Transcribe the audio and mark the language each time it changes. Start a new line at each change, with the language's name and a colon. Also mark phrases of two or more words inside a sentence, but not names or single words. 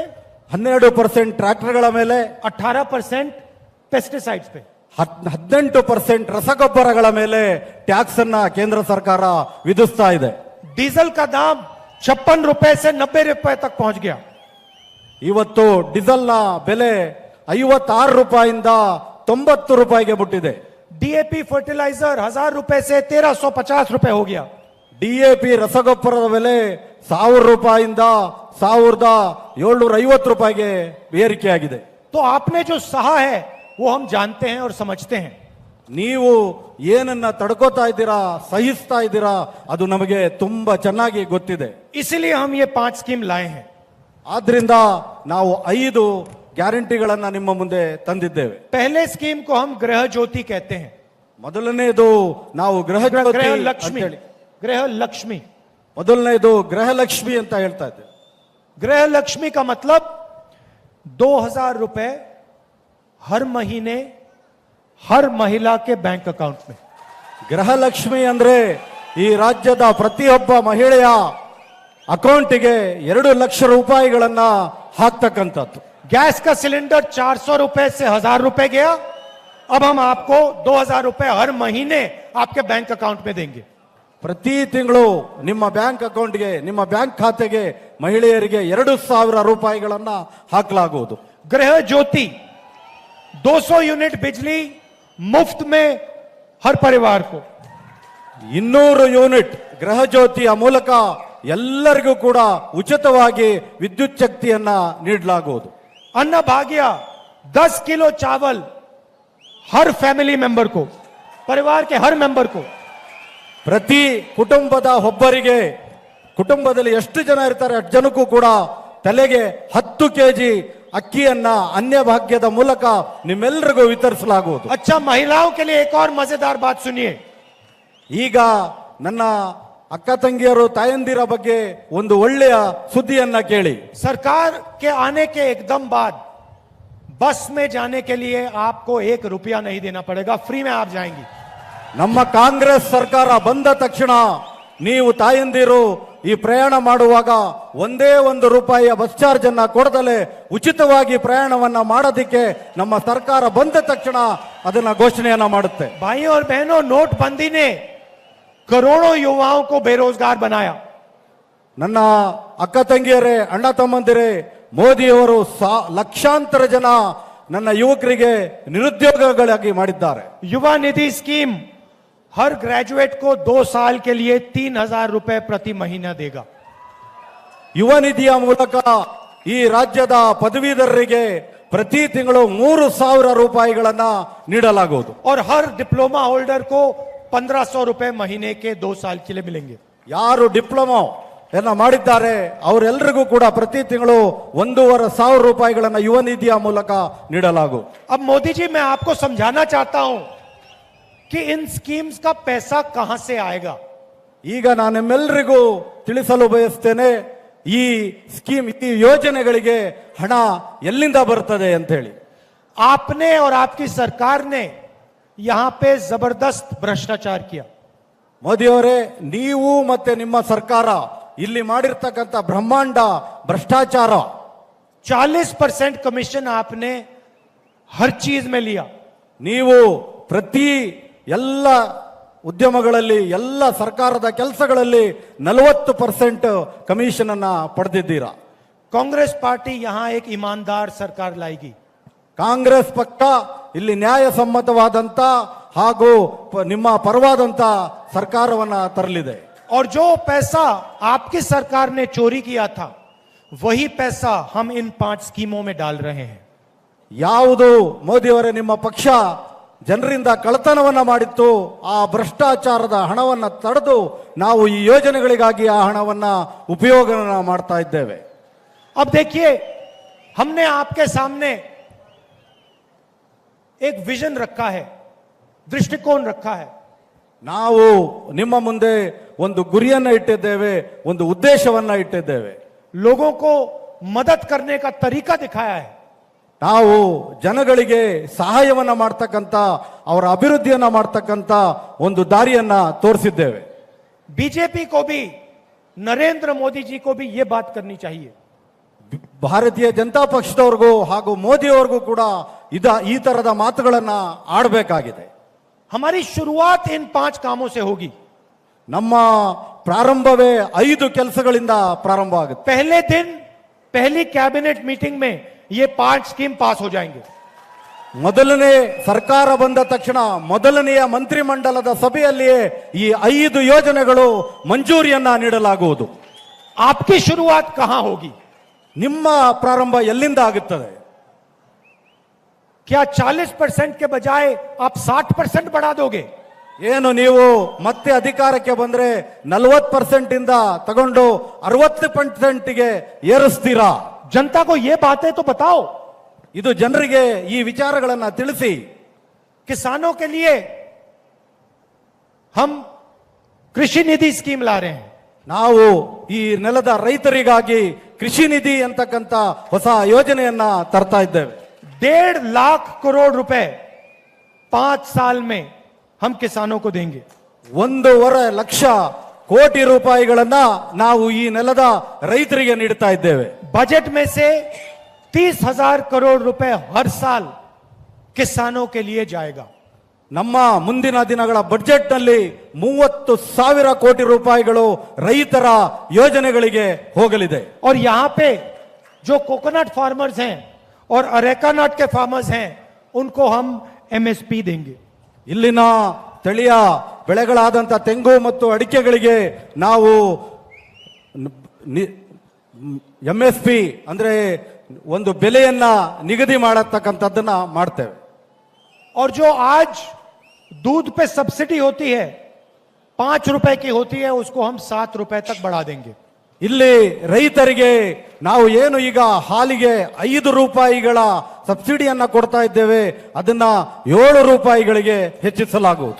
Kannada: 12% ಟ್ರ್ಯಾಕ್ಟರ್ಗಳ ಮೇಲೆ,
Hindi: 18% पेस्टिसाइड्स पे.
Kannada: 18% ರಸಗೊಬ್ಬರಗಳ ಮೇಲೆ ಟ್ಯಾಕ್ಸ್ ಅನ್ನ ಕೇಂದ್ರ ಸರ್ಕಾರ ವಿಧಿಸ್ತಾ ಇದೆ.
Hindi: डीजल का दाम 56 रुपए से 90 रुपए तक पहुंच गया.
Kannada: ಇವತ್ತು ಡೀಸೆಲ್ನ ಬೆಲೆ 56 ರೂಪಾಯಿಂದ 90 ರೂಪಾಯಿಗೆ ಮುಟ್ಟಿದೆ.
Hindi: डीएपी फर्टिलाइजर 1000 रुपए से 1350 रुपए हो गया.
Kannada: ಡಿಎಪಿ ರಸಗೊಬ್ಬರದ ಬೆಲೆ 1000 ರೂಪಾಯಿಂದ 1750 ರೂಪಾಯಿಗೆ ಏರಿಕೆಯಾಗಿದೆ.
Hindi: तो आपने जो सहा है वो हम जानते हैं और समझते हैं.
Kannada: ನೀವು ಏನನ್ನ ತಡ್ಕೋತಾ ಇದ್ದೀರಾ, ಸಹಿಸ್ತಾ ಇದ್ದೀರಾ, ಅದು ನಮಗೆ ತುಂಬಾ ಚೆನ್ನಾಗಿ ಗೊತ್ತಿದೆ.
Hindi: इसलिए हम ये 5 स्कीम लाए हैं.
Kannada: ಆದ್ರಿಂದ ನಾವು 5 ಗ್ಯಾರಂಟಿಗಳನ್ನ ನಿಮ್ಮ ಮುಂದೆ ತಂದಿದ್ದೇವೆ.
Hindi: पहले स्कीम को हम गृह ज्योति कहते हैं.
Kannada: ಮೊದಲನೇದು ನಾವು ಗೃಹ
Hindi: गृह लक्ष्मी. गृह लक्ष्मी.
Kannada: ಮೊದಲನೇದು ಗೃಹ ಲಕ್ಷ್ಮಿ ಅಂತ ಹೇಳ್ತಾ ಇದ್ದೇವೆ.
Hindi: गृह लक्ष्मी का मतलब 2000 रुपए हर महीने हर महिला के
English: bank account
Hindi: में.
Kannada: ಗೃಹಲಕ್ಷ್ಮಿ ಅಂದ್ರೆ ಈ ರಾಜ್ಯದ ಪ್ರತಿಯೊಬ್ಬ ಮಹಿಳೆಯ ಅಕೌಂಟಿಗೆ 2 ಲಕ್ಷ ರೂಪಾಯಿಗಳನ್ನ ಹಾಕ್ತಕ್ಕಂಥದ್ದು.
Hindi: गैस का सिलेंडर 400 रुपए से 1000 रुपए गया, अब हम आपको 2000 रुपए हर महीने आपके
English: bank account
Hindi: में देंगे.
Kannada: ಪ್ರತಿ ತಿಂಗಳು ನಿಮ್ಮ
English: bank accountಗೆ,
Kannada: ನಿಮ್ಮ ಬ್ಯಾಂಕ್ ಖಾತೆಗೆ ಮಹಿಳೆಯರಿಗೆ 2000 ರೂಪಾಯಿಗಳನ್ನ ಹಾಕಲಾಗುವುದು.
Hindi: गृह ज्योति 200 यूनिट बिजली मुफ्त में हर परिवार को.
Kannada: 200 ಯೂನಿಟ್ ಗೃಹ ಜ್ಯೋತಿಯ ಮೂಲಕ ಎಲ್ಲರಿಗೂ ಕೂಡ ಉಚಿತವಾಗಿ ವಿದ್ಯುತ್ ಶಕ್ತಿಯನ್ನ ನೀಡಲಾಗುವುದು.
Hindi: अन्न भाग्य 10 किलो चावल हर
English: family member
Hindi: को. परिवार के हर मेंबर को
Kannada: ಪ್ರತಿ ಕುಟುಂಬದ ಒಬ್ಬರಿಗೆ, ಕುಟುಂಬದಲ್ಲಿ ಎಷ್ಟು ಜನ ಇರ್ತಾರೆ ಅಷ್ಟು ಜನಕ್ಕೂ ಕೂಡ ತಲೆಗೆ 10 ಕೆಜಿ ಅಕ್ಕಿಯನ್ನ ಅನ್ನಭಾಗ್ಯದ ಮೂಲಕ ನಿಮ್ಮೆಲ್ಲರಿಗೂ ವಿತರಿಸಲಾಗುವುದು.
Hindi: अच्छा, महिलाओं के लिए एक और मजेदार बात सुनिए.
Kannada: ಈಗ ನನ್ನ ಅಕ್ಕ ತಂಗಿಯರು ತಾಯಂದಿರ ಬಗ್ಗೆ ಒಂದು ಒಳ್ಳೆಯ ಸುದ್ದಿಯನ್ನ ಕೇಳಿ.
Hindi: सरकार के आने के एकदम बाद बस में जाने के लिए आपको 1 रुपया नहीं देना पड़ेगा, फ्री में आप जाएंगी.
Kannada: ನಮ್ಮ ಕಾಂಗ್ರೆಸ್ ಸರ್ಕಾರ ಬಂದ ತಕ್ಷಣ ನೀವು ತಾಯಂದಿರು ಈ ಪ್ರಯಾಣ ಮಾಡುವಾಗ ಒಂದೇ 1 ರೂಪಾಯಿಯ
English: bus charge
Kannada: ಅನ್ನ ಕೊಡದಲೆ ಉಚಿತವಾಗಿ ಪ್ರಯಾಣವನ್ನ ಮಾಡೋದಕ್ಕೆ ನಮ್ಮ ಸರ್ಕಾರ ಬಂದ ತಕ್ಷಣ ಅದನ್ನ ಘೋಷಣೆಯನ್ನ ಮಾಡುತ್ತೆ.
Hindi: भाई और बहनों, नोटबंदी ने करोड़ों युवाओं को बेरोजगार बनाया.
Kannada: ನನ್ನ ಅಕ್ಕ ತಂಗಿಯರೇ, ಅಣ್ಣ ತಮ್ಮಂದಿರೇ, ಮೋದಿಯವರು ಲಕ್ಷಾಂತರ ಜನ ನನ್ನ ಯುವಕರಿಗೆ ನಿರುದ್ಯೋಗಗಳಾಗಿ ಮಾಡಿದ್ದಾರೆ.
Hindi: युवा निधि स्कीम हर ग्रेजुएट को 2 साल के लिए 3,000 रुपए प्रति महीना देगा.
Kannada: ಯುವ ನಿಧಿಯ ಮೂಲಕ ಈ ರಾಜ್ಯದ ಪದವೀಧರರಿಗೆ ಪ್ರತಿ ತಿಂಗಳು 3,000 ರೂಪಾಯಿಗಳನ್ನ ನೀಡಲಾಗುವುದು.
Hindi: और हर
English: diploma holder
Hindi: को 1,500 रुपए महीने के 2 साल के लिए मिलेंगे.
Kannada: ಯಾರು ಡಿಪ್ಲೊಮಾ ಏನ ಮಾಡಿದ್ದಾರೆ ಅವರೆಲ್ಲರಿಗೂ ಕೂಡ ಪ್ರತಿ ತಿಂಗಳು 1,500 ರೂಪಾಯಿಗಳನ್ನ ಯುವ ನಿಧಿಯ ಮೂಲಕ ನೀಡಲಾಗುವುದು.
Hindi: अब मोदी जी, मैं आपको समझाना चाहता हूं कि इन स्कीम्स का पैसा कहां से आएगा.
Kannada: ಈಗ ನಾನು ನಿಮ್ಮೆಲ್ಲರಿಗೂ ತಿಳಿಸಲು ಬಯಸ್ತೇನೆ, ಈ ಸ್ಕೀಮ್, ಈ ಯೋಜನೆಗಳಿಗೆ ಹಣ ಎಲ್ಲಿಂದ ಬರ್ತದೆ ಅಂತ ಹೇಳಿ.
Hindi: आपने और आपकी सरकार ने यहां पे जबरदस्त भ्रष्टाचार किया.
Kannada: ಮೋದಿಯವರೇ, ನೀವು ಮತ್ತೆ ನಿಮ್ಮ ಸರ್ಕಾರ ಇಲ್ಲಿ ಮಾಡಿರ್ತಕ್ಕಂಥ ಬ್ರಹ್ಮಾಂಡ ಭ್ರಷ್ಟಾಚಾರ.
Hindi: 40% ಕಮಿಷನ್ आपने हर चीज में लिया.
Kannada: ನೀವು ಪ್ರತಿ ಎಲ್ಲ ಉದ್ಯಮಗಳಲ್ಲಿ, ಎಲ್ಲ ಸರ್ಕಾರದ ಕೆಲಸಗಳಲ್ಲಿ 40% ಕಮಿಷನ್ ಅನ್ನ ಪಡೆದಿದ್ದೀರಾ.
Hindi: कांग्रेस पार्टी यहां एक ईमानदार सरकार लाएगी.
Kannada: ಕಾಂಗ್ರೆಸ್ ಪಕ್ಷ ಇಲ್ಲಿ ನ್ಯಾಯಸಮ್ಮತವಾದಂತ ಹಾಗೂ ನಿಮ್ಮ ಪರವಾದಂತ ಸರ್ಕಾರವನ್ನ ತರಲಿದೆ.
Hindi: और जो पैसा आपकी सरकार ने चोरी किया था, वही पैसा हम इन 5 स्कीमों में डाल रहे हैं.
Kannada: ಯಾವುದು ಮೋದಿಯವರೇ ನಿಮ್ಮ ಪಕ್ಷ ಜನರಿಂದ ಕಳ್ಳತನವನ್ನ ಮಾಡಿತ್ತು, ಆ ಭ್ರಷ್ಟಾಚಾರದ ಹಣವನ್ನ ತಡೆದು ನಾವು ಈ ಯೋಜನೆಗಳಿಗಾಗಿ ಆ ಹಣವನ್ನ ಉಪಯೋಗ ಮಾಡ್ತಾ ಇದ್ದೇವೆ.
Hindi: अब देखिए, हमने आपके सामने एक विजन रखा है, दृष्टिकोण रखा है.
Kannada: ನಾವು ನಿಮ್ಮ ಮುಂದೆ ಒಂದು ಗುರಿಯನ್ನ ಇಟ್ಟಿದ್ದೇವೆ, ಒಂದು ಉದ್ದೇಶವನ್ನ ಇಟ್ಟಿದ್ದೇವೆ.
Hindi: लोगों को मदद करने का तरीका दिखाया है.
Kannada: ನಾವು ಜನಗಳಿಗೆ ಸಹಾಯವನ್ನ ಮಾಡ್ತಕ್ಕಂಥ, ಅವರ ಅಭಿವೃದ್ಧಿಯನ್ನ ಮಾಡ್ತಕ್ಕಂಥ ಒಂದು ದಾರಿಯನ್ನ ತೋರಿಸಿದ್ದೇವೆ.
Hindi: बीजेपी को भी, नरेंद्र मोदी जी को भी ये बात करनी चाहिए.
Kannada: ಭಾರತೀಯ ಜನತಾ ಪಕ್ಷದವ್ರಿಗೂ ಹಾಗೂ ಮೋದಿಯವ್ರಿಗೂ ಕೂಡ ಈ ತರದ ಮಾತುಗಳನ್ನ ಆಡಬೇಕಾಗಿದೆ.
Hindi: हमारी शुरुआत इन 5 कामों से होगी.
Kannada: ನಮ್ಮ ಪ್ರಾರಂಭವೇ 5 ಕೆಲಸಗಳಿಂದ ಪ್ರಾರಂಭ ಆಗುತ್ತೆ.
Hindi: पहले दिन, पहली
English: cabinet meeting
Hindi: में ये 5 स्कीम पास हो जाएंगे.
Kannada: ಮೊದಲನೇ ಸರ್ಕಾರ ಬಂದ ತಕ್ಷಣ ಮೊದಲನೆಯ ಮಂತ್ರಿಮಂಡಲದ ಸಭೆಯಲ್ಲಿಯೇ ಈ 5 ಯೋಜನೆಗಳು ಮಂಜೂರಿಯನ್ನ ನೀಡಲಾಗುವುದು.
Hindi: आपकी शुरुआत कहां होगी?
Kannada: ನಿಮ್ಮ ಪ್ರಾರಂಭ ಎಲ್ಲಿಂದ ಆಗುತ್ತದೆ?
Hindi: क्या 40% के बजाय आप 60% बढ़ा दोगे?
Kannada: ಏನು ನೀವು ಮತ್ತೆ ಅಧಿಕಾರಕ್ಕೆ ಬಂದ್ರೆ 40% ಇಂದ ತಗೊಂಡು 60%ಗೆ ಏರಿಸ್ತೀರಾ?
Hindi: जनता को ये बातें तो बताओ.
Kannada: ಇದು ಜನರಿಗೆ ಈ ವಿಚಾರಗಳನ್ನ ತಿಳಿಸಿ.
Hindi: किसानों के लिए हम कृषि निधि स्कीम ला रहे हैं.
Kannada: ನಾವು ಈ ನೆಲದ ರೈತರಿಗಾಗಿ ಕೃಷಿ ನಿಧಿ ಅಂತಕ್ಕಂಥ ಹೊಸ ಯೋಜನೆಯನ್ನ ತರ್ತಾ ಇದ್ದೇವೆ.
Hindi: 1.5 लाख करोड़ रुपए 5 साल में हम किसानों को देंगे.
Kannada: 1.5 ಲಕ್ಷ ಕೋಟಿ ರೂಪಾಯಿಗಳನ್ನ ನಾವು ಈ ನೆಲದ ರೈತರಿಗೆ ನೀಡ್ತಾ ಇದ್ದೇವೆ.
Hindi: बजट में से 30,000 करोड़ रुपए हर साल किसानों के लिए जाएगा.
Kannada: ನಮ್ಮ ಮುಂದಿನ ದಿನಗಳ ಬಜೆಟ್ ನಲ್ಲಿ 30,000 ಕೋಟಿ ರೂಪಾಯಿಗಳು ರೈತರ ಯೋಜನೆಗಳಿಗೆ ಹೋಗಲಿದೆ.
Hindi: और यहां पे जो
English: coconut farmers
Hindi: हैं और
English: areca nut
Hindi: के फार्मर्स हैं, उनको हम एमएसपी देंगे.
Kannada: ಇಲ್ಲಿನ ಸ್ಥಳೀಯ ಬೆಳೆಗಳಾದಂಥ ತೆಂಗು ಮತ್ತು ಅಡಿಕೆಗಳಿಗೆ ನಾವು MSP ಅಂದ್ರೆ ಒಂದು ಬೆಲೆಯನ್ನ ನಿಗದಿ ಮಾಡತಕ್ಕಂಥದ್ದನ್ನ ಮಾಡ್ತೇವೆ.
Hindi: और जो आज दूध पे सब्सिडी होती है 5 रुपए की होती है, उसको हम 7 रुपए तक बढ़ा देंगे।
Kannada: ಇಲ್ಲಿ ರೈತರಿಗೆ ನಾವು ಏನು ಈಗ ಹಾಲಿಗೆ 5 ರೂಪಾಯಿಗಳ ಸಬ್ಸಿಡಿಯನ್ನ ಕೊಡ್ತಾ ಇದ್ದೇವೆ, ಅದನ್ನ 7 ರೂಪಾಯಿಗಳಿಗೆ ಹೆಚ್ಚಿಸಲಾಗುವುದು.